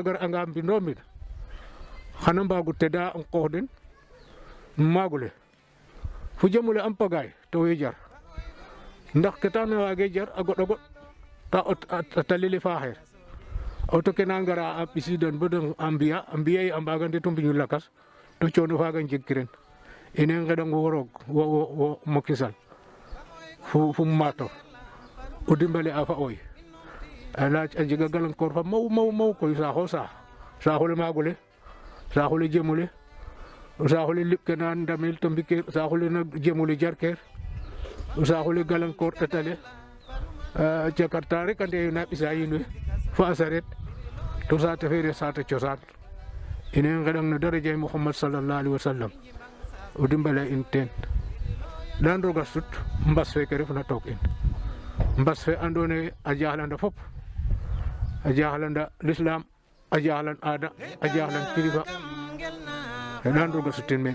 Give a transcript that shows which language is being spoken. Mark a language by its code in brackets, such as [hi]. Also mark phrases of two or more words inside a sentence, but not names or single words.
[srr] gar anga mbindo mbind xana mbaago teda qoox den maag ole fu jem ole am pagaay to we jar ndax ke taxna waagee jar a goɗ ta a tali le faaxeer auto ke na ngara a ɓisiidan bo den a mbi'a ye a mbaaga ndet o mbiñu lakas to coono faaga njegkiren ine ngeɗango wo roog wo Macky Sall fu maato o dimbale a fa oy a laaj a jega galankoor fa maw koy saaxo saax saaxole maagole saaxole jemole o saaxole liɓ ke na ndamel to mbikeer o saaxole na jemole jarkeer o saaxole galankoor ɗatale Jakarta rek a ndeeyo na ɓisa yiin we fa a sareet to saate fe ref saate cosaan ine ngeɗang no daraja Muhammad [ar] صلى الله عليه وسلم [srr] o dimbale in teen dan roga sut mbas fe ke refna took in mbas fe andoona yee a jaxlanda fop a jaxlanda l'islam a jaxlan aada a jaxlan kilifa dan roga sutin meen